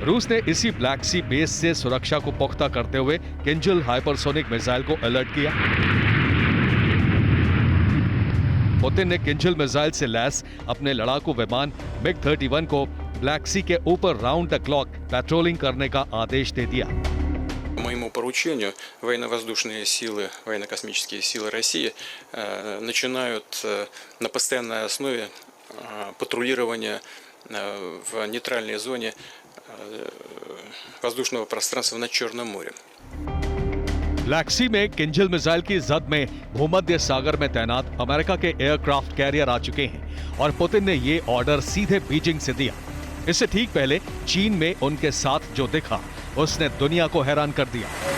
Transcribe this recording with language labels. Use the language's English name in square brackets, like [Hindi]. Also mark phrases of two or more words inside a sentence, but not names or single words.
[Hindi] रूस ने इसी ब्लैक सी बेस से सुरक्षा को पुख्ता करते हुए किंजल हाइपरसोनिक मिसाइल को अलर्ट किया। पुतिन ने किंजल मिसाइल से लैस अपने लड़ाकू विमान MiG-31 को ब्लैक सी के ऊपर [English] round the clock patrolling [Hindi] करने का आदेश दे दिया। [Russian] По моему поручению военно-воздушные силы, военно-космические силы России начинают на постоянной основе патрулирование в нейтральной зоне воздушного пространства над Черным морем. [Hindi] ब्लैक सी में किंजल मिसाइल की जद में भूमध्य सागर में तैनात अमेरिका के [English] aircraft carrier [Hindi] आ चुके हैं और पुतिन ने ये ऑर्डर सीधे बीजिंग से दिया। इससे ठीक पहले चीन में उनके साथ जो दिखा उसने दुनिया को हैरान कर दिया।